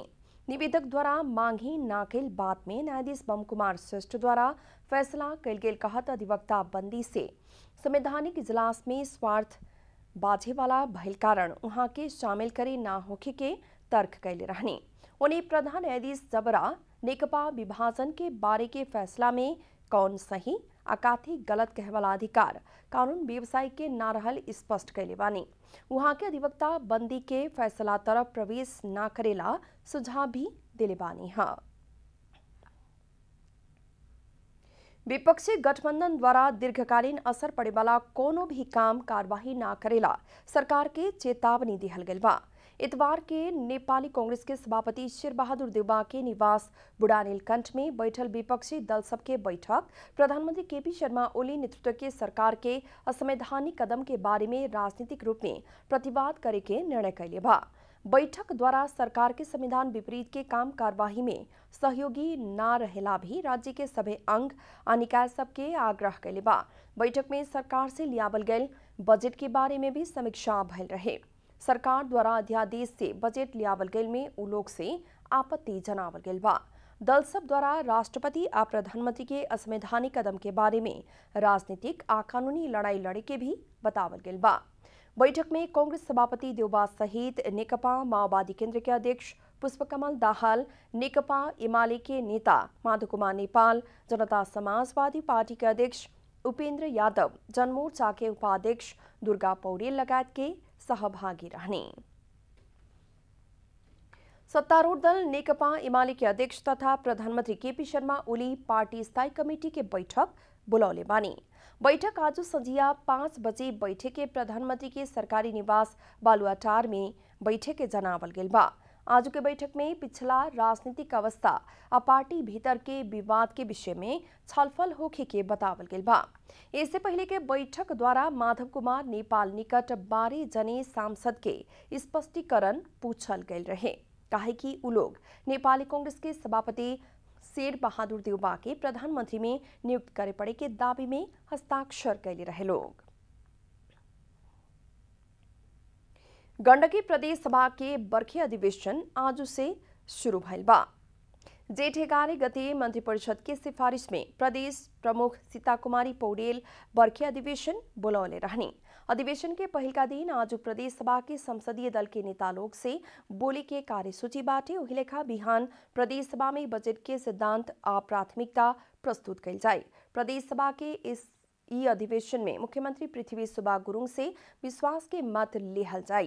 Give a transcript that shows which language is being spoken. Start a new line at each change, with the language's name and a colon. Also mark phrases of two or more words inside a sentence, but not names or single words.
Bhojpuri: निवेदक द्वारा मांगी ना कैल बात में न्यायाधीश बम कुमार श्रेष्ठ द्वारा फैसला कैल गेल कहत अधिवक्ता बंदी से संवैधानिक इजलास में स्वार्थ बाझे वाला भइल कारण वहां के शामिल करे ना होखे के तर्क कैले रहने। उन्हें प्रधान न्यायाधीश जबरा नेकपा विभाजन के बारे के फैसला में कौन सही अकाथी गलत कहवाला अधिकार कानून व्यवसाय के ना रहल स्पष्ट कैले बानी। वहां के अधिवक्ता बंदी के फैसला तरफ प्रवेश ना करेला सुझाव भी दिले बानी है। विपक्षी गठबंधन द्वारा दीर्घकालीन असर पड़े वाला कोनो भी काम कार्यवाही ना करेला सरकार के चेतावनी दिहल गेल बा। इतवार के नेपाली कांग्रेस के सभापति शेर बहादुर देउबा के निवास बुढ़ानीलकंठ में बैठल विपक्षी दल सबके बैठक प्रधानमंत्री केपी शर्मा ओली नेतृत्व के सरकार के असंवैधानिक कदम के बारे में राजनीतिक रूप में प्रतिवाद करे के निर्णय कैले बा। बैठक द्वारा सरकार के संविधान विपरीत के काम कार्यवाही में सहयोगी ना रहेला भी राज्य के सभी अंग आ निकाय सबके आग्रह कैले बा। बैठक में सरकार से लियावल गयल बजट के बारे में भी समीक्षा भइल रहे। सरकार द्वारा अध्यादेश से बजट लियावल गयल में उ लोग से आपत्ति जनावल गयल बा। दल सब द्वारा राष्ट्रपति आ प्रधानमंत्री के असंवैधानिक कदम के बारे में राजनीतिक आ कानूनी लड़ाई लड़े के भी बतावल गयल बा। बैठक में कांग्रेस सभापति देउबा सहित नेकपा माओवादी केंद्र के अध्यक्ष पुष्पकमल दाहाल, नेकपा एमाले के नेता माधव कुमार नेपाल, जनता समाजवादी पार्टी के अध्यक्ष उपेंद्र यादव, जनमोर्चा के उपाध्यक्ष दुर्गा पौडेल लगायत के सहभागी रहने। सत्तारूढ़ दल नेकपा एमाले के अध्यक्ष तथा प्रधानमंत्री केपी शर्मा ओली पार्टी स्थायी कमेटी के बैठक बुलौले बानी। बैठक आज संझिया 5 बजे बैठे के प्रधानमंत्री के सरकारी निवास बालुआटार में बैठे के जनावल गेल बा। आज के बैठक में पिछला राजनीतिक अवस्था आ पार्टी भीतर के विवाद के विषय में छलफल होखे के बतावल गेल बा। इससे पहले के बैठक द्वारा माधव कुमार नेपाल निकट 12 जने सांसद के स्पष्टीकरण पूछल गेल रहे, काहे कि उ लोग नेपाली कांग्रेस के सभापति शेर बहादुर देउबा के प्रधानमंत्री में नियुक्त करे पड़े के दावी में हस्ताक्षर कैले रहे लोग। गंडकी प्रदेश सभा के बरखे अधिवेशन आज से शुरू भइल बा। जेठ 11 गते मंत्रिपरिषद के सिफारिश में प्रदेश प्रमुख सीता कुमारी पौडेल बरखे अधिवेशन बुलौले रहनी। अधिवेशन के पहिलका दिन आज प्रदेश सभा के संसदीय दल के नेता लोग से बोली के कार्यसूची बाटे वही लेखा बिहान प्रदेश सभा में बजट के सिद्धांत आ प्राथमिकता प्रस्तुत कैल जाए। प्रदेश सभा के ई अधिवेशन में मुख्यमंत्री पृथ्वी सुब्बा गुरुङ से विश्वास के मत लेहल जाए।